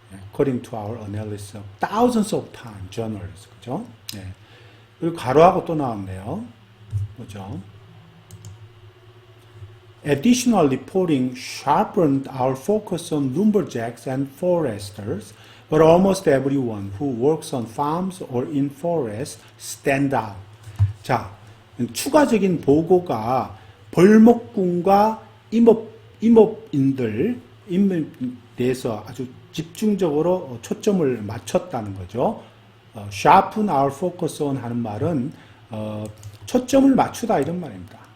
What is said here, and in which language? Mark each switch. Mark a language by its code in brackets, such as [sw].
[en] According to our analysis of thousands of time journals, [ko] 그죠? 네. 그리고 가로하고 또 나왔네요. 그죠? [en] Additional reporting sharpened our focus on lumberjacks and foresters, but almost everyone who works on farms or in forests stand out. [ko] 자, 추가적인 보고가 벌목군과 임업인들에 대해서 아주 집중적으로 초점을 맞췄다는 거죠. [en] sharpen our focus on [ko] 하는 말은 초점을 맞추다 이런 말입니다.